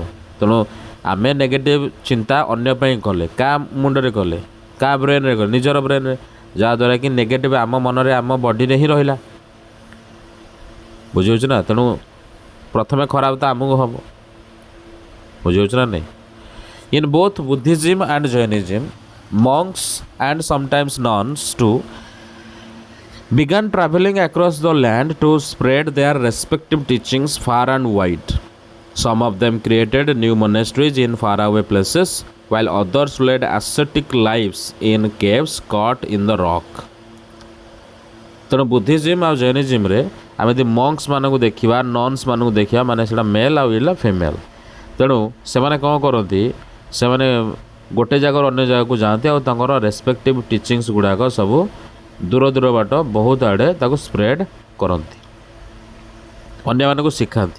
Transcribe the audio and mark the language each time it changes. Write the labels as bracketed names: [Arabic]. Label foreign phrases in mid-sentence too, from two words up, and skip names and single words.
[Odia] ତେଣୁ ଆମେ ନେଗେଟିଭ୍ ଚିନ୍ତା ଅନ୍ୟ ପାଇଁ କଲେ, କାହା ମୁଣ୍ଡରେ କଲେ, କାହା ବ୍ରେନ୍ରେ କଲେ, ନିଜର ବ୍ରେନ୍ରେ, ଯାହାଦ୍ୱାରା କି ନେଗେଟିଭ୍ ଆମ ମନରେ ଆମ ବଡ଼ିରେ ହିଁ ରହିଲା, ବୁଝିହେଉଛି ନା। ତେଣୁ ପ୍ରଥମେ ଖରାପ ତ ଆମକୁ ହେବ, ବୁଝିହେଉଛି ନା ନାହିଁ। [English] In both Buddhism and Jainism, monks and sometimes nuns too began traveling across the land to spread their respective teachings far and wide. Some of them created new monasteries in faraway places, while others led ascetic lives in caves cut in the rock. [Odia] ତେଣୁ ବୁଦ୍ଧିଜିମ୍ ଆଉ ଜୈନିଜିମ୍ରେ ଆମେ ଯଦି ମଙ୍କ୍ସ ମାନଙ୍କୁ ଦେଖିବା, ନନ୍ସ ମାନଙ୍କୁ ଦେଖିବା, ମାନେ ସେଇଟା ମେଲ୍ ଆଉ ଇଲା ଫିମେଲ୍। ତେଣୁ ସେମାନେ କ'ଣ କରନ୍ତି, ସେମାନେ ଗୋଟେ ଜାଗାରୁ ଅନ୍ୟ ଜାଗାକୁ ଯାଆନ୍ତି ଆଉ ତାଙ୍କର [English] respective teachings [Odia] ଗୁଡ଼ାକ ସବୁ ଦୂର ଦୂର ବାଟ ବହୁତ ଆଡ଼େ ତାକୁ ସ୍ପ୍ରେଡ଼ କରନ୍ତି, ଅନ୍ୟମାନଙ୍କୁ ଶିଖାନ୍ତି।